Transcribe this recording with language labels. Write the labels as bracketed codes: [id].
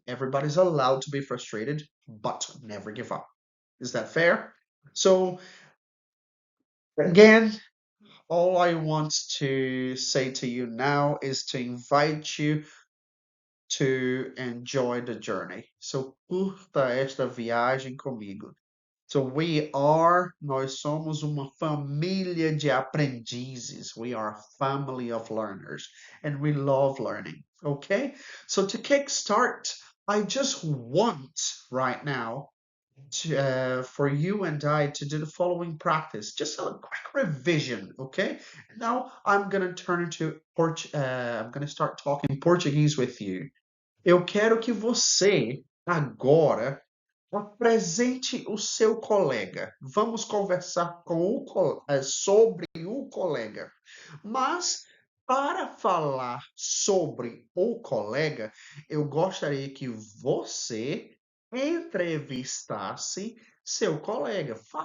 [en] Everybody's allowed to be frustrated, but never give up. Is that fair? So again, all I want to say to you now is to invite you to enjoy the journey. [pt] So curta esta viagem comigo. So nós somos uma família de aprendizes. [en] We are a family of learners and we love learning. Okay? So to kickstart, I just want right now for you and I to do the following practice, just a quick revision, okay? Now I'm gonna turn into I'm gonna start talking Portuguese with you. [pt] Eu quero que você agora apresente o seu colega. Vamos conversar sobre o colega. Mas, para falar sobre o colega, eu gostaria que você entrevistasse seu colega.